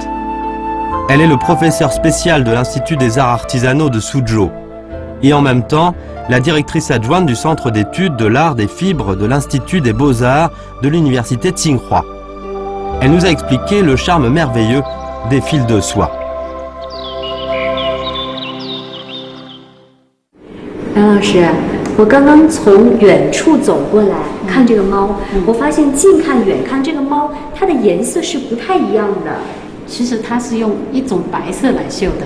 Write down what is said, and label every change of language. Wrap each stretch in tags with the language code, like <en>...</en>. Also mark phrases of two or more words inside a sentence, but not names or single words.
<fr>Elle est le professeur spécial de l'Institut des arts artisanaux de Suzhou et en même temps la directrice adjointe du Centre d'études de l'art des fibres de l'Institut des beaux-arts de l'Université Tsinghua. Elle nous a expliqué le charme merveilleux des fils de soie.</fr> <zh>杨老师，我刚刚从远处走过来看这个猫，我发现近看远看这个猫，它的颜色是不太一样的。其实它是用一种白色来绣的，</zh>